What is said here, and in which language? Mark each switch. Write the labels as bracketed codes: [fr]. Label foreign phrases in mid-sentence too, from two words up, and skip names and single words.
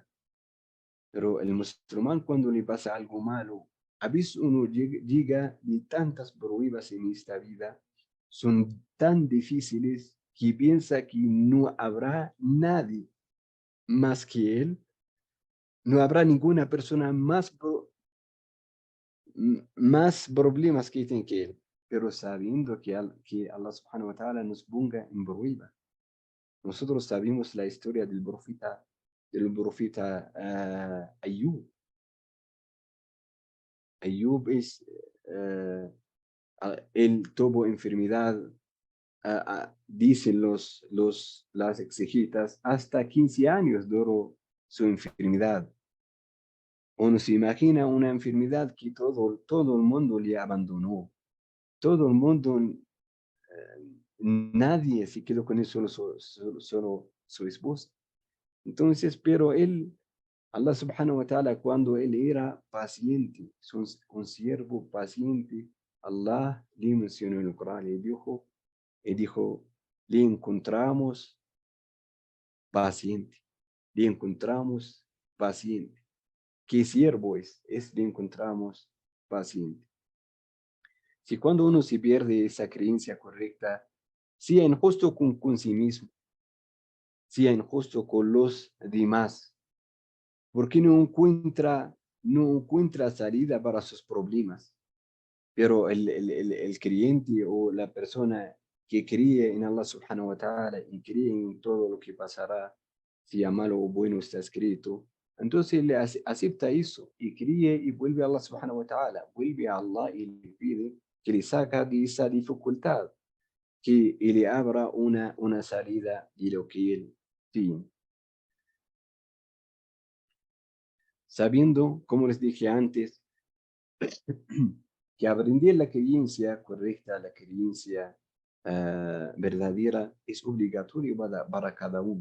[es] Pero el musulmán cuando le pasa algo malo, a veces uno llega de tantas pruebas en esta vida, son tan difíciles que piensa que no habrá nadie más que él, no habrá ninguna persona más problemas que tiene que él, pero sabiendo que [ar] الله سبحانه وتعالى [es] nos ponga en prueba. Nosotros sabemos la historia del profeta Ayub. Ayub él tuvo enfermedad, dicen las exegetas, hasta 15 años duró su enfermedad. Uno se imagina una enfermedad que todo el mundo le abandonó. Todo el mundo, nadie se quedó con él, solo su esposa. Entonces, pero él, [ar] الله سبحانه وتعالى, [es] cuando él era paciente, un siervo paciente, Allah le mencionó en el Corán y dijo, le encontramos paciente, le encontramos paciente. ¿Qué siervo es? Le encontramos paciente. Si cuando uno se pierde esa creencia correcta, sea injusto con sí mismo, sea injusto con los demás, porque no encuentra salida para sus problemas. Pero el creyente o la persona que cree en [ar] الله سبحانه وتعالى [es] y cree en todo lo que pasará, sea malo o bueno está escrito, entonces le acepta eso y cree y vuelve a [ar] الله سبحانه وتعالى, [es] vuelve a Allah y le pide que le saca de esa dificultad, que le abra una salida de lo que él tiene. Sabiendo, como les dije antes, que aprender la creencia correcta, la creencia verdadera, es obligatorio para cada uno.